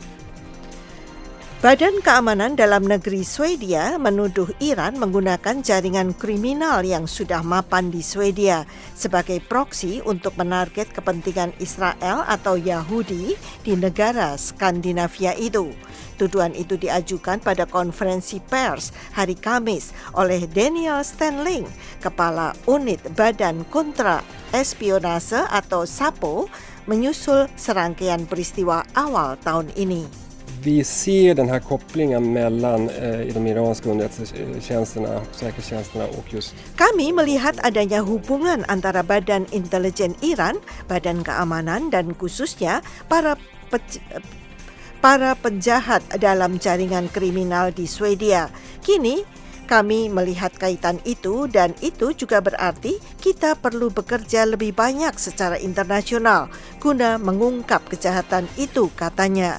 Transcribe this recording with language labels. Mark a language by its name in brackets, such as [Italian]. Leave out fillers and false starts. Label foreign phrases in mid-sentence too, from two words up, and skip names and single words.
[Indonesian] Badan Keamanan Dalam Negeri Swedia menuduh Iran menggunakan jaringan kriminal yang sudah mapan di Swedia sebagai proksi untuk menarget kepentingan Israel atau Yahudi di negara Skandinavia itu. Tuduhan itu diajukan pada konferensi pers hari Kamis oleh Daniel Stanling, Kepala Unit Badan Kontra Espionase atau SAPO, menyusul serangkaian peristiwa awal tahun ini. [Swedish] Vi ser den här kopplingen mellan de iranska underrättelsetjänsterna, säkerhetstjänsterna och just. [Indonesian] Kami melihat adanya hubungan antara Badan Intelijen Iran, Badan Keamanan dan khususnya para penjahat dalam jaringan kriminal di Swedia. Kini kami melihat kaitan itu dan itu juga berarti kita perlu bekerja lebih banyak secara internasional guna mengungkap kejahatan itu, katanya.